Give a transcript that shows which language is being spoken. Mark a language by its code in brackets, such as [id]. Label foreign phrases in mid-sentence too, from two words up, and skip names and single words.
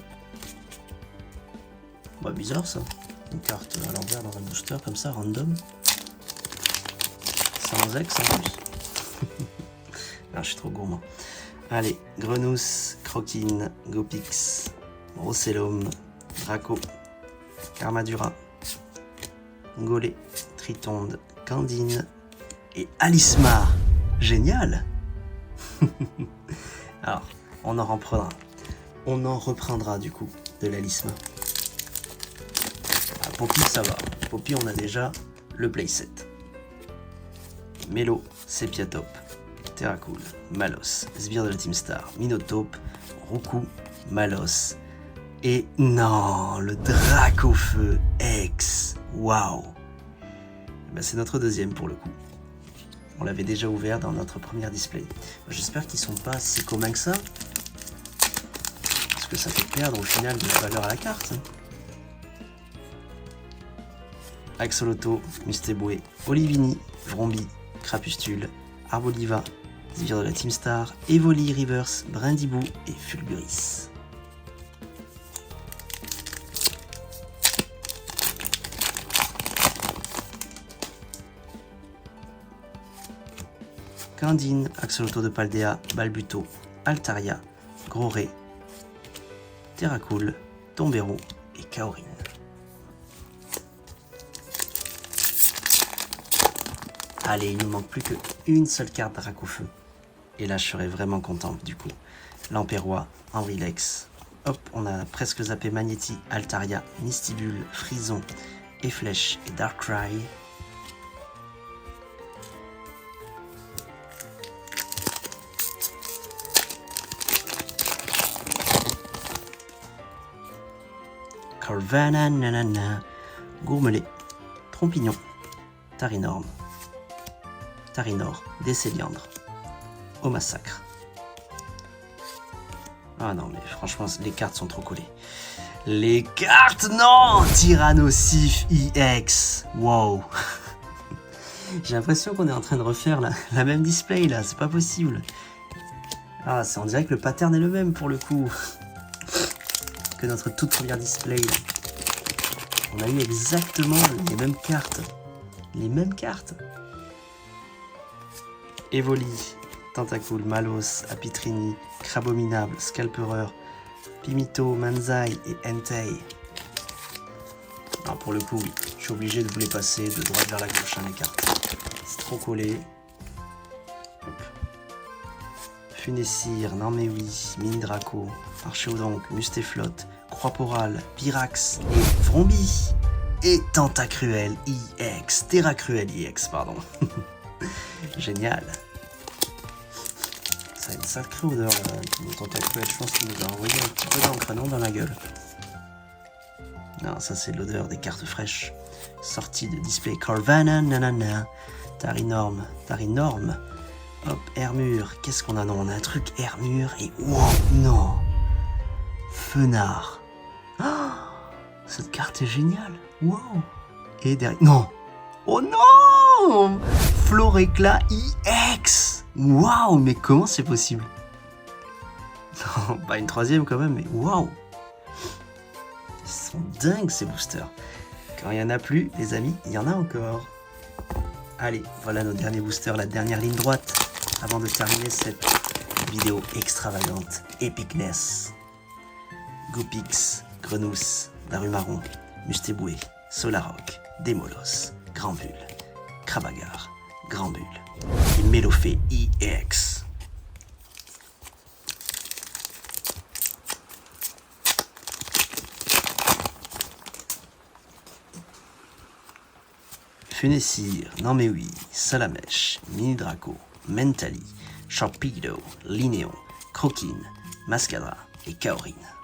[fr] Bah bizarre ça, une carte à l'envers dans un booster comme ça, random. Sans ex en plus. Ah, je suis trop gourmand. Allez, Grenousse, Croquine, Gopix, Brossellum, Draco, Karmadura, Golé, Tritonde, Candine et Alisma. Génial. Alors, on en reprendra du coup de l'Alisma. Ah, Poppy, ça va. Poppy, on a déjà le playset. Mélo, Sepiatop, Terracool, Malos, Sbire de la Team Star, Minotaure, Roucou, Malos. Et non, le Dracofeu X. Waouh. Ben, c'est notre deuxième pour le coup. On l'avait déjà ouvert dans notre première display. J'espère qu'ils sont pas si communs que ça. Parce que ça fait perdre au final de la valeur à la carte. Axolotl, Mustéboué, Olivini, Vrombi, Crapustule, Arboliva, Sbire de la Team Star, Evoli, Reverse, Brindibou et Fulguris. Candine, Axolotl de Paldea, Balbuto, Altaria, Groré, Terracool, Tombero et Kaorin. Allez, il nous manque plus qu'une seule carte Dracofeu. Et là, je serais vraiment content du coup. Lamperrois, Henrilex. Hop, on a presque zappé Magnéti, Altaria, Mistibule, Frison, Efflèche et Darkrai. Corvana, nanana, Gourmelet, Trompignon, Tarinorm, Tarinor, Décéliandre, au massacre. Ah non, mais franchement, les cartes sont trop collées. Les cartes, non! Tyrannosif EX. Wow. J'ai l'impression qu'on est en train de refaire la même display là, c'est pas possible. Ah, on dirait que le pattern est le même pour le coup que notre toute première display. On a eu exactement les mêmes cartes. Les mêmes cartes. Evoli, Tentacool, Malos, Apitrini, Crabominable, Scalpereur, Pimito, Manzai et Entei. Alors pour le coup, oui, je suis obligé de vous les passer de droite vers la gauche, hein, les cartes. C'est trop collé. Hop. Funessir, non mais oui, Mini Draco, Archéodonc, Mustéflotte, Croix-Porale, Pyrax et Vrombi. Et Tentacruel EX, Terracruel EX, pardon. Génial. Ça a une sacrée odeur là, le Tentacruel, je pense qu'il nous a envoyé un petit peu d'encre, non, dans la gueule. Non, ça c'est l'odeur des cartes fraîches. Sortie de display Corvana, nanana, Tarinorm, hop, Hermure, qu'est-ce qu'on a? Non, on a un truc Hermure et wow, non, Fenard. Oh, cette carte est géniale, wow. Et derrière, non, oh non, Floréclat EX. Waouh, mais comment c'est possible? Non, pas une troisième quand même, mais waouh. Ils sont dingues ces boosters. Quand il n'y en a plus, les amis, il y en a encore. Allez, voilà nos derniers boosters, la dernière ligne droite, avant de terminer cette vidéo extravagante, Epicness. Gopix, Grenousse, Darumaron, Mustéboué, Solaroc, Démolos, Granbulle, Krabagar, Granbulle et Mélofée EX. Funessir, non mais oui, Salamèche, Mini Draco, Mentali, Sharpedo, Linéon, Croquine, Mascadra et Kaorin.